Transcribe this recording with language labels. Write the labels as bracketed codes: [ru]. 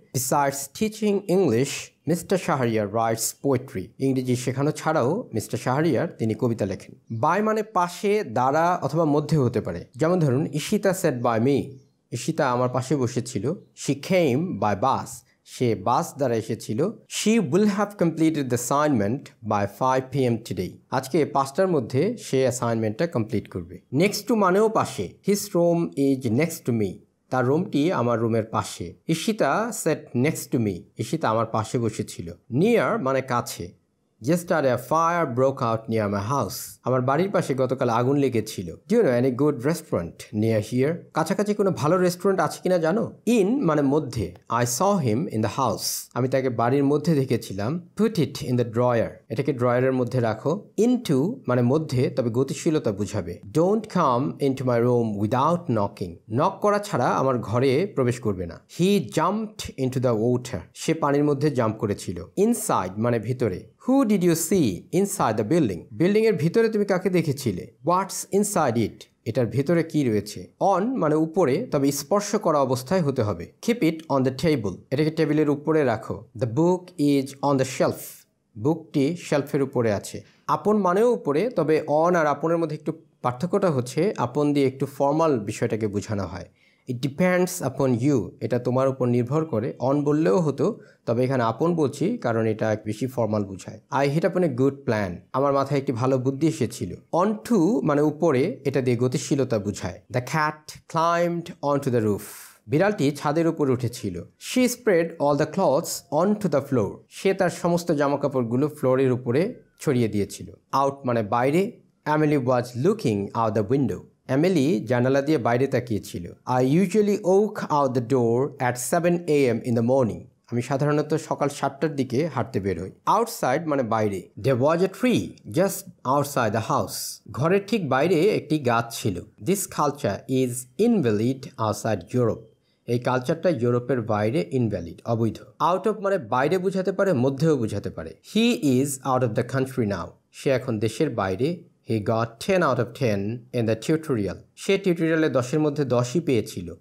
[en] besides teaching English mister Shahriar writes poetry, [bn] ইংরেজি শেখানো ছাড়াও মিস্টার শাহরিয়ার তিনি কবিতা লেখেন। বাই মানে পাশে, দ্বারা অথবা মধ্যে হতে পারে। যেমন ধরুন [en] Ishita sat by me, [bn] Ishita আমার পাশে বসেছিল। [en] she came by bus, [bn] সে বাস দ্বারা এসেছিল। [en] She will have completed the assignment by 5 p.m. today. [bn] আজকে 5টার মধ্যে সে অ্যাসাইনমেন্টটা কমপ্লিট করবে। নেক্সট টু মানেও পাশে। [en] His room is next to me. [bn] তার রুমটি আমার রুমের পাশে। Ishita [en] sat next to me. [bn] Ishita আমার পাশে বসেছিল। [en] Near [bn] মানে কাছে। [en] Yesterday a fire broke out near my house. [bn] আমার বাড়ির পাশে গতকাল আগুন লেগেছিল। [en] Do you know any good restaurant near here? [bn] কাছাকাছি কোনো ভালো রেস্টুরেন্ট আছে কিনা জানো? In মানে মধ্যে। [en] I saw him in the house. [bn] আমি তাকে বাড়ির মধ্যে দেখেছিলাম। [en] Put it in the drawer. [bn] এটাকে ড্রয়ারের মধ্যে রাখো। Into মানে মধ্যে, তবে গতিশীলতা বুঝাবে। [en] Don't come into my room without knocking. [bn] Knock করা ছাড়া আমার ঘরে প্রবেশ করবে না। [en] He jumped into the water. [bn] সে পানির মধ্যে জাম্প করেছিল। Inside মানে ভিতরে। [en] Who did you see inside the building? [bn] Building এর ভিতরে তুমি কাকে দেখেছিলে? [en] What's inside it? [bn] এটার ভিতরে কি রয়েছে? On মানে উপরে, তবে স্পর্শ করা অবস্থায় হতে হবে। [en] Keep it on the table. [bn] এটাকে টেবিলের উপরে রাখো। [en] The book is on the shelf. [bn] বুকটি শেলফের উপরে আছে। আপন মানেও উপরে, তবে অন আর আপনের মধ্যে একটু পার্থক্যটা হচ্ছে আপন দিয়ে একটু ফর্মাল বিষয়টাকে বোঝানো হয়। [en] it depends upon you, [bn] এটা তোমার উপর নির্ভর করে। অন বললেও হতো, তবে এখানে আপন বলছি কারণ এটা বেশি ফর্মাল বোঝায়। [en] I hit upon a good plan, [bn] আমার মাথায় একটি ভালো বুদ্ধি এসেছিল। অন টু মানে উপরে, এটা দিয়ে গতিশীলতা বোঝায়। [en] the cat climbed on to the roof, [bn] বিড়ালটি ছাদের উপর উঠেছিল। [en] she spread all the clothes on to the floor, [bn] সে তার সমস্ত জামাকাপড়গুলো ফ্লোরের উপরে ছড়িয়ে দিয়েছিল। আউট মানে বাইরে। [en] Emily was looking out the window, [bn] Emily জানালা দিয়ে বাইরে তাকিয়েছিল। [en] I usually woke out the door at 7 a.m. In the morning, [bn] আমি সাধারণত সকাল 7টার দিকে হাঁটতে বের হই। আউটসাইড মানে বাইরে। [en] There was a tree just outside the house, [bn] ঘরের ঠিক বাইরে একটি গাছ ছিল। [en] This culture is invalid outside Europe, [bn] এই কালচারটা ইউরোপের বাইরে ইনভ্যালিড, অবৈধ। আউট অফ মানে বাইরে বোঝাতে পারে, মধ্যেও বোঝাতে পারে। [en] he is out of the country now, [bn] সে এখন দেশের বাইরে। [en] he got 10 out of 10 in the tutorial, [bn] সে টিউটোরিয়ালে 10-এর মধ্যে 10ই পেয়েছিল।